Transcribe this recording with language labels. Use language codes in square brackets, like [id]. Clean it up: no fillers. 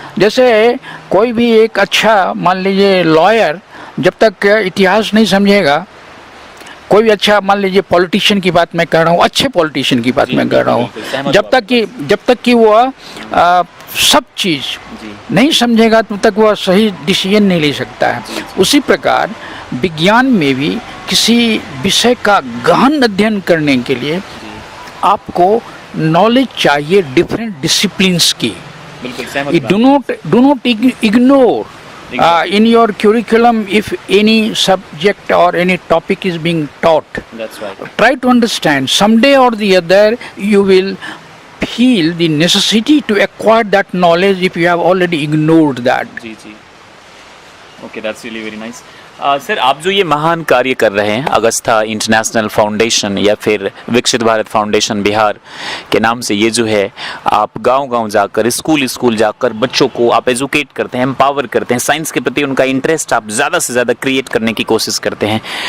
[hi] जैसे कोई भी एक अच्छा, मान लीजिए लॉयर, जब तक इतिहास नहीं समझेगा, कोई भी अच्छा, मान लीजिए पॉलिटिशियन की बात मैं कर रहा हूँ, अच्छे पॉलिटिशियन की बात मैं कर रहा हूँ, जब तक कि वह सब चीज़ नहीं समझेगा तब तक वह सही डिसीजन नहीं ले सकता है। उसी प्रकार विज्ञान में भी किसी विषय का गहन अध्ययन करने के लिए आपको नॉलेज चाहिए डिफरेंट डिसिप्लिन्स की। बिल्कुल सहमत। [en] Do not ignore In your curriculum, if any subject or any topic is being taught, That's right. try to understand. Someday or the other, you will feel the necessity to acquire that knowledge if you have already ignored that. [hi] Ji ji, okay, [en] That's really very nice. [hi] Sir, आप जो ये महान कार्य कर रहे हैं, Agusta international foundation या फिर विकसित भारत फाउंडेशन बिहार के नाम से, ये जो है आप गांव-गांव जाकर, स्कूल जाकर बच्चों को आप एजुकेट करते हैं, एम्पावर करते हैं, साइंस के प्रति उनका इंटरेस्ट आप ज़्यादा से ज़्यादा क्रिएट करने की कोशिश करते हैं।